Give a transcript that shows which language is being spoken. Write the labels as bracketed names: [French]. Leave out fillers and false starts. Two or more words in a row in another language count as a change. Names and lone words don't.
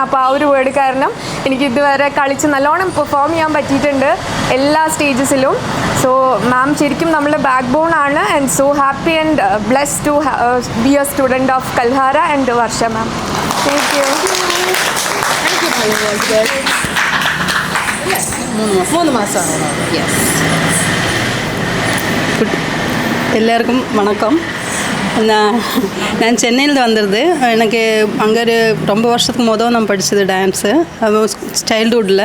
[Malayalam] അപ്പോൾ ആ ഒരു വേർഡ് കാരണം എനിക്ക് ഇതുവരെ കളിച്ച് നല്ലോണം പെർഫോം ചെയ്യാൻ പറ്റിയിട്ടുണ്ട് എല്ലാ സ്റ്റേജസിലും. സോ മാം ശരിക്കും നമ്മുടെ [English] back bone [Malayalam] ആണ്. [English] and so happy and blessed to be a student of Kalhara and Varsha ma'am. thank you. [Tamil] 3 மாதம். எல்லாருக்கும் வணக்கம். நான் சென்னையில் வந்திருது. எனக்கு அங்கே ரொம்ப வருஷத்துக்கு நான் படித்தது [English] dance childhood.